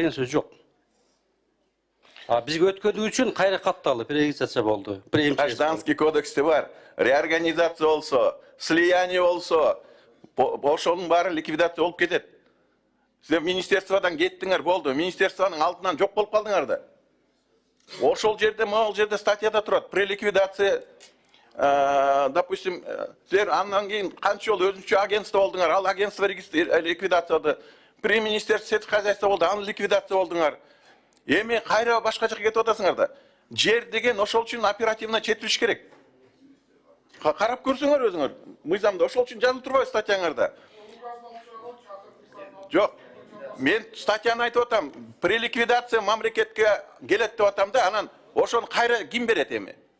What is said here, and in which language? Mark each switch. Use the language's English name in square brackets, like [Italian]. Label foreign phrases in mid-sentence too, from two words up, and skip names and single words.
[Kyrgyz] Ликвидация деген сөз жок. Бизге өткөрүү үчүн кайра катталды, перерегистрация болду. Гражданский кодексте бар. Реорганизация болсо, слияние болсо, ошонун баары ликвидация болуп кетет. Сиздер министерстводан кеттиңер, болду. Министерствонун алдынан жок болуп калдыңар да. Ошол жерде, могул жерде статьяда турат. [Russian] При ликвидации, допустим, [Kyrgyz] сиздер андан кийин канча жол өзүнчө агентство болдуңар, ал агентство ликвидациялады. [Russian] При министерстве сельского хозяйства [Kyrgyz] болду, аны ликвидация болдуңар. Эми кайра башка жака кетип атасыңар да. Жер деген ошол үчүн оперативно четилиш керек. Карап көрсөңөр өзүңөр. Мыйзамда ошол үчүн жазылып турбайбы статьяңарда? Жок. Мен статьяны айтып атам. [Russian] При ликвидация [Kyrgyz] мамлекетке келет деп атам да, анан ошону кайра ким берет эми?